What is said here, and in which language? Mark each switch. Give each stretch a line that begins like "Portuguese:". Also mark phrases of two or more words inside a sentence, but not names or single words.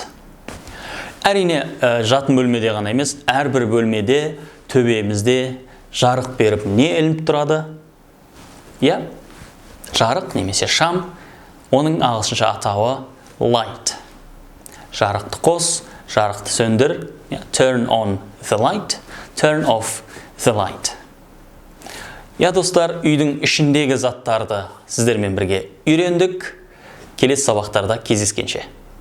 Kazakh: Әрине, жатын бөлмеде ғана емес, әрбір бөлмеде төбемізде жарық беріп не ілініп тұрады? Жарық немесе шам. Оның ағылшынша атауы light. Жарықты қос, жарықты сөндір.
English: Turn on the light. Turn off the light.
Kazakh: Достар, үйдің ішіндегі заттарды сіздермен бірге үйрендік. Келесі сабақтарда кездескенше.